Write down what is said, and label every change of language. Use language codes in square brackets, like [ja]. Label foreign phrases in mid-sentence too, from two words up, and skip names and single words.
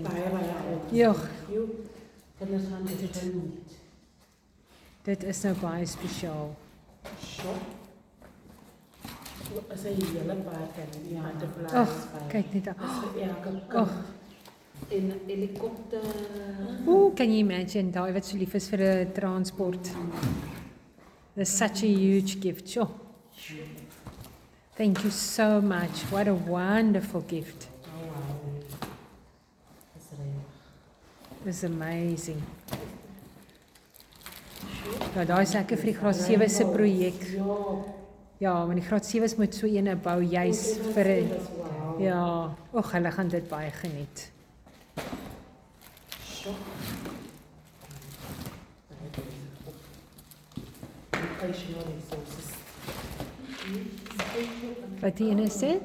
[af] Ja. Dit is nou baie spesiaal. As jy hele baie kan, Ag, kyk net daar. Ag, en helikopter. ooh, [en] can you imagine [af] daai wat so lief is vir 'n transport? [en] That's such a huge gift. Sure. Thank you so much. What a wonderful gift. This is amazing. [af] Ja, daai is lekker vir die graad 7 se projek. Ja, want die graad 7's moet so eene bou juis vir 'n ja, och, hulle gaan dit baie geniet. Wat die ene is dit?